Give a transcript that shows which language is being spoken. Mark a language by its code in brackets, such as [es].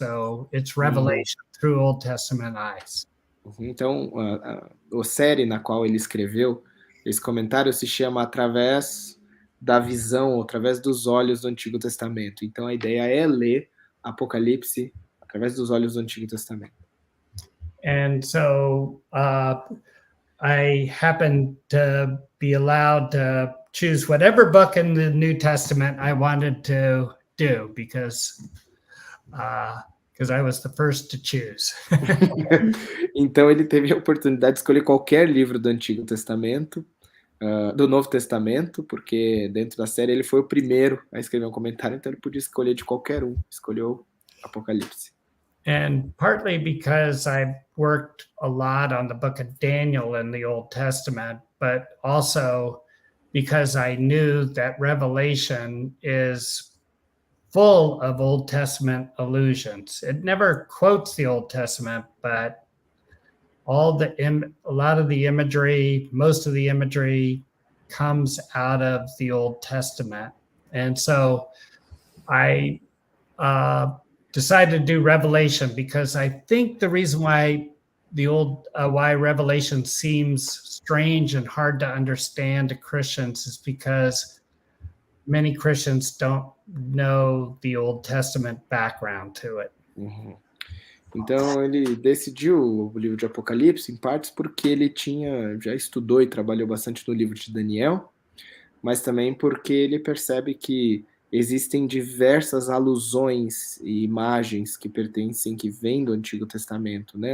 [en] So it's Revelation through Old Testament Eyes. [pt] Então, a série na qual ele escreveu esse comentário se chama Através da Visão, através dos olhos do Antigo Testamento. Então, a ideia é ler Apocalipse através dos olhos do Antigo Testamento. [en] And so I happen to be allowed to choose whatever book in the New Testament I wanted to do because I was the first to choose. [pt] Então ele teve a oportunidade de escolher qualquer livro do Antigo Testamento, do Novo Testamento, porque dentro da série ele foi o primeiro a escrever um comentário, então ele podia escolher de qualquer um, escolheu Apocalipse. [en] And partly because I've worked a lot on the book of Daniel in the Old Testament, but also because I knew that Revelation is full of Old Testament allusions. It never quotes the Old Testament, but a lot of the imagery, most of the imagery comes out of the Old Testament. And so I decided to do Revelation because I think the reason why why Revelation seems strange and hard to understand to Christians is because many Christians don't know the Old Testament background to it. Uhum. [pt] Então ele decidiu o livro de Apocalipse em partes porque ele já estudou e trabalhou bastante no livro de Daniel, mas também porque ele percebe que existem diversas alusões e imagens que vêm do Antigo Testamento, né?